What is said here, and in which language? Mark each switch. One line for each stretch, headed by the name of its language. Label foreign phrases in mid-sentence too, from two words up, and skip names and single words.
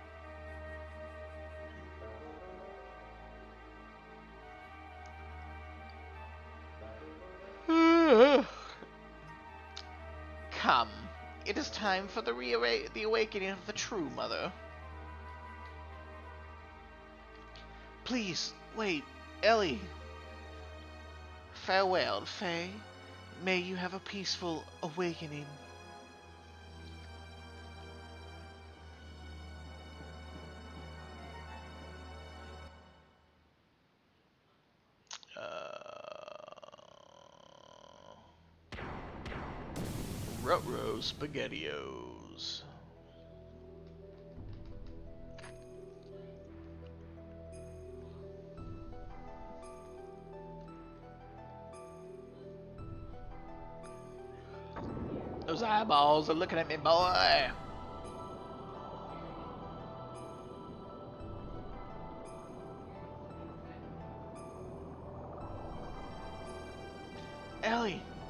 English: Come, it is time for the awakening of the true mother. Please, wait, Ellie. Farewell, Faye. May you have a peaceful awakening. Ruh-roh SpaghettiOs. Those eyeballs are looking at me, boy. Ellie!